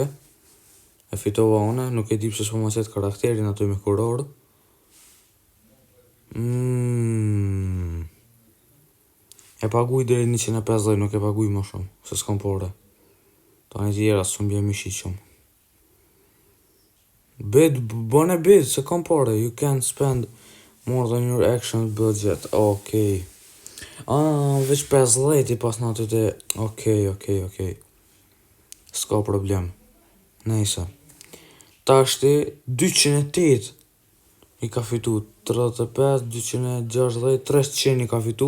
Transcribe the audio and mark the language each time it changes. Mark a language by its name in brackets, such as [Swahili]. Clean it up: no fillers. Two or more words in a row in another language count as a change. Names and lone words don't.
[Albanian] E fitova une, nuk e di pse s'po ma qetë karakterin ato me kuror. E paguj deri 150, nuk e paguj më shumë, se s'kom pore. Ta një tjera s'u mbje mishi shumë. Bid, bën e bid, se kom pore, [English] you can't spend more than your action budget. [Albanian] Okej. Veç 50 i pas në aty të... Okej. S'ka problem. Nejse. Ta shti 208 i ka fitu. 35, 260, 300 i ka fitu.